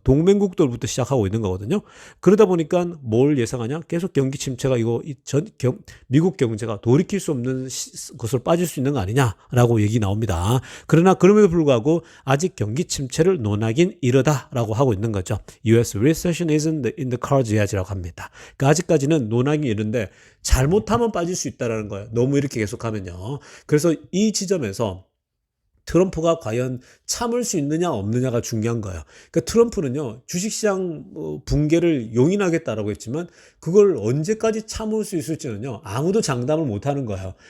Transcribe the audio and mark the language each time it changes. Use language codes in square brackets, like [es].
[ko] 동맹국들부터 시작하고 있는 거거든요. 그러다 보니까 뭘 예상하냐? 계속 경기 침체가 미국 경제가 돌이킬 수 없는 것으로 빠질 수 있는 거 아니냐라고 얘기 나옵니다. 그러나 그럼에도 불구하고 아직 경기 침체를 논하긴 이르다라고 하고 있는 거죠. [en] US recession isn't in the cards yet [ko] 이라고 합니다. 그러니까 아직까지는 논하기 이른데 잘못하면 빠질 수 있다라는 거예요. 너무 이렇게 계속하면요. 그래서 이 지점에서 트럼프가 과연 참을 수 있느냐 없느냐가 중요한 거예요. 그러니까 트럼프는요 주식시장 붕괴를 용인하겠다라고 했지만 그걸 언제까지 참을 수 있을지는요 아무도 장담을 못하는 거예요.